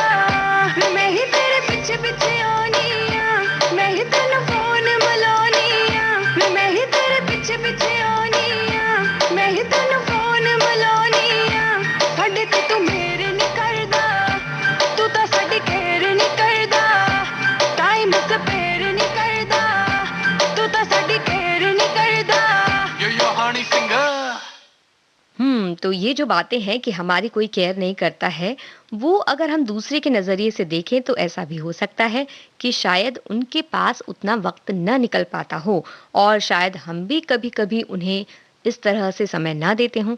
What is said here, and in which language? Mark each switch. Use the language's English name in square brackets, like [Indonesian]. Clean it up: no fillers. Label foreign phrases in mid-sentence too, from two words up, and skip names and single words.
[Punjabi] ਮੈਂ ਹੀ ਤੇਰੇ ਪਿੱਛੇ ਪਿੱਛੇ ਆਨੀ ਆਂ, ਮੈਂ ਹੀ ਤੈਨੂੰ ਫ਼ੋਨ ਮਿਲਾਨੀ ਆਂ, ਮੈਂ ਹੀ ਤੇਰੇ ਪਿੱਛੇ ਪਿੱਛੇ ਆਨੀ ਆਂ, ਮੈਂ ਹੀ ਤੈਨੂੰ ਫ਼ੋਨ ਮਿਲਾਨੀ ਆਂ। ਸਾਡੇ ਤੇ ਤੂੰ ਮੇਰੇ ਨਹੀਂ ਕਰਦਾ, ਤੂੰ ਤਾਂ ਸਾਡੀ ਕੇਅਰ ਨਹੀਂ ਕਰਦਾ, [English] time spare [Punjabi] ਨਹੀਂ ਕਰਦਾ, ਤੂੰ ਤਾਂ ਸਾਡੀ ਕੇਅਰ ਨਹੀਂ ਕਰਦਾ। You're your honey finger. [Hindi] तो ये जो बातें हैं कि हमारी कोई केयर नहीं करता है, वो अगर हम दूसरे के नज़रिए से देखें तो ऐसा भी हो सकता है कि शायद उनके पास उतना वक्त न निकल पाता हो, और शायद हम भी कभी-कभी उन्हें इस तरह से समय ना देते हों।